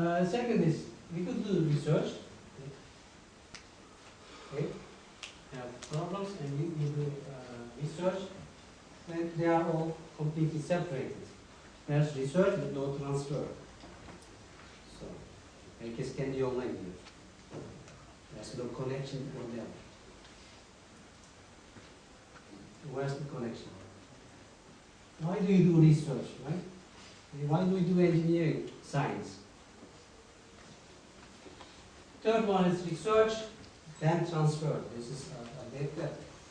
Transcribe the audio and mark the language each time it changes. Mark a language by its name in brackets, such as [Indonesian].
[English] Second is, we could do research. Okay, have problems and you do research, and they are all completely separated. There's research but no transfer. [Turkish] So, herkes kendi yoluna gidiyor. [English] There's no connection for them. Where's the connection? Why do you do research, right? Why do we do engineering, science? Third one is research, then transfer. This is a big step.